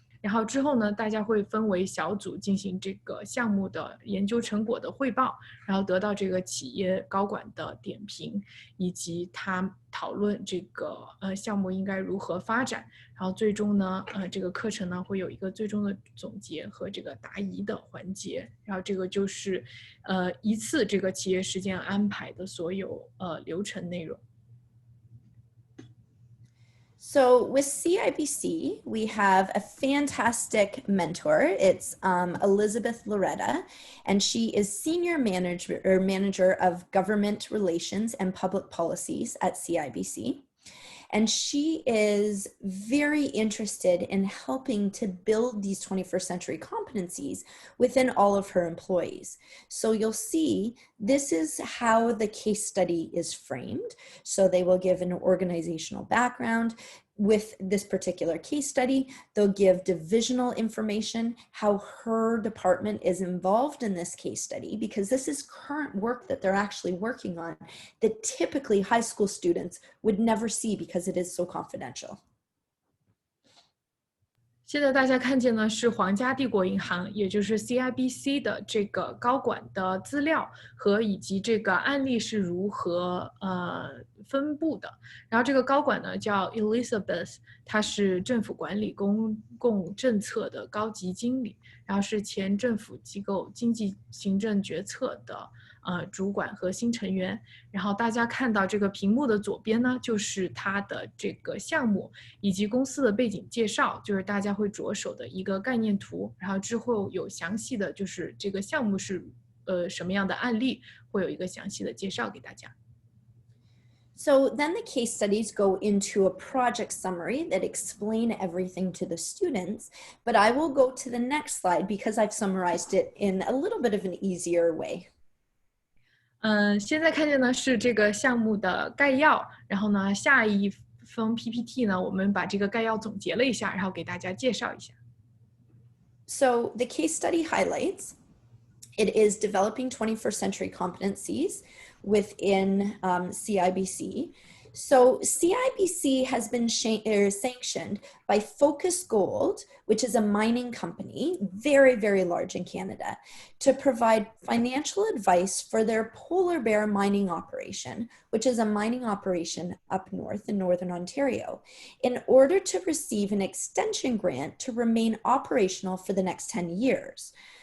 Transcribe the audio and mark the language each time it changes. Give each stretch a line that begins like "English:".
Chinese: 然后之后呢，大家会分为小组进行这个项目的研究成果的汇报，然后得到这个企业高管的点评，以及他讨论这个项目应该如何发展。然后最终呢，这个课程呢会有一个最终的总结和这个答疑的环节。然后这个就是一次这个企业实践安排的所有流程内容。
English: So with CIBC, we have a fantastic mentor. It's Elizabeth Loretta, and she is Senior Manager of Government Relations and Public Policies at CIBC. And she is very interested in helping to build these 21st century competencies within all of her employees. So you'll see this is how the case study is framed. So they will give an organizational background. With this particular case study, they'll give divisional information, how her department is involved in this case study, because this is current work that they're actually working on that typically high school students would never see because it is so confidential.
Chinese: 现在大家看见呢是皇家帝国银行，也就是 CIBC 的这个高管的资料和以及这个案例是如何分布的。然后这个高管呢叫 Elizabeth， 她是政府管理公共政策的高级经理，然后是前政府机构经济行政决策的主管和新成员。然后大家看到这个屏幕的左边呢，就是他的这个项目以及公司的背景介绍，就是大家会着手的一个概念图。然后之后有详细的就是这个项目是什么样的案例，会有一个详细的介绍给大家。
English: So then the case studies go into a project summary that explain everything to the students, but I will go to the next slide because I've summarized it in a little bit of an easier way.
Chinese: 现在看见呢是这个项目的概要，然后呢下一封 PPT 呢，我们把这个概要总结了一下，然后给大家介绍一下。
English: So the case study highlights, it is developing 21st century competencies within CIBC. So CIBC has been sanctioned by Focus Gold, which is a mining company, very, very large in Canada, to provide financial advice for their polar bear mining operation, which is a mining operation up north in Northern Ontario, in order to receive an extension grant to remain operational for the next 10 years.